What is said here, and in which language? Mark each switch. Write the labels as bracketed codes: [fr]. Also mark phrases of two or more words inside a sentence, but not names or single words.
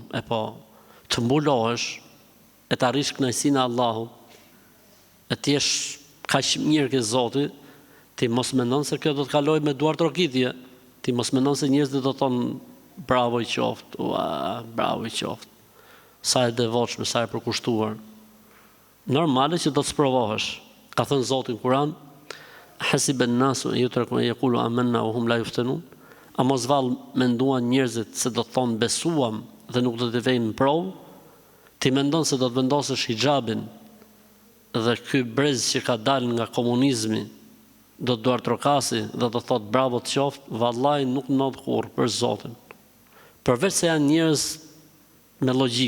[sq] E po, të mbulohesh e të arrish kënaqësinë e Allahut, e të jesh kaq mirë ke Zoti, ti mos mendon se kjo do të kalojë me duar trokitje. Ti mos mendon se njerëzit do të thonë bravo i qoftë, bravo i qoftë. sa e devotshme, sa e përkushtuar. Normale që do të sprovohesh. Ka thënë Zoti në Kur'an: [ar] "أحسب الناس يتركوا أن يقولوا آمنا وهم لا يفتنون." [sq] A mos vallë menduan njerëzit se do të thonë besuam dhe nuk do të vejnë në provë? Ti mendon se do të vendosësh hijabin dhe ky brez që ka dalë nga komunizmi do të duar trokasi dhe do të thotë bravo të qoftë? Vallai nuk ndodh kurrë për Zotin. Përveç se janë njerëz me logjik.